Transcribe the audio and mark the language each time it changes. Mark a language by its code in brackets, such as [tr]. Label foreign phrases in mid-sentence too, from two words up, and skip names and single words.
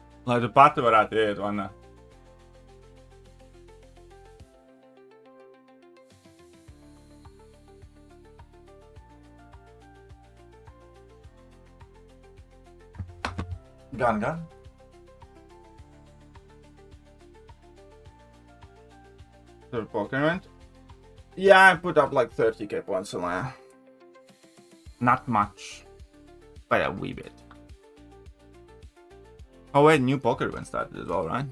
[lv] Lai tu pati varētu iet, vai ne? Gan. [en] Third poker event. Yeah, I put up like 30k points on there. Not much, but a wee bit. Oh wait, new poker event started as well, right?